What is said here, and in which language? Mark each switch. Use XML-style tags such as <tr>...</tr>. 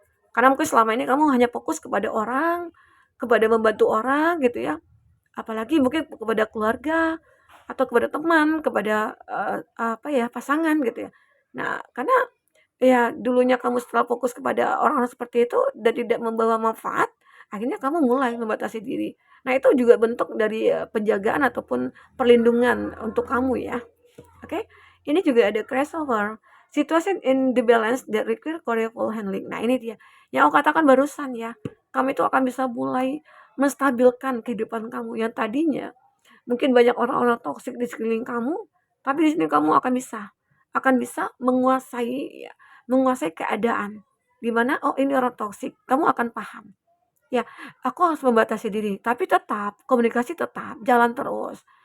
<id>Karena mungkin selama ini kamu hanya fokus kepada orang, kepada membantu orang gitu ya, apalagi mungkin kepada keluarga atau kepada teman, kepada apa ya, pasangan gitu ya. Nah, karena ya dulunya kamu setelah fokus kepada orang-orang seperti itu dan tidak membawa manfaat, akhirnya kamu mulai membatasi diri. Nah, itu juga bentuk dari penjagaan ataupun perlindungan untuk kamu ya. Oke. Ini juga ada crossover.</id> <en>Situation in the balance that require careful handling.</en> <id>Nah, ini dia. Yang aku katakan barusan ya. Kamu itu akan bisa mulai menstabilkan kehidupan kamu yang tadinya mungkin banyak orang-orang toksik di sekeliling kamu, tapi di sini kamu akan bisa menguasai ya, menguasai keadaan. Di mana oh ini orang toksik, kamu akan paham. Ya, aku harus membatasi diri, tapi tetap komunikasi tetap jalan terus.</id>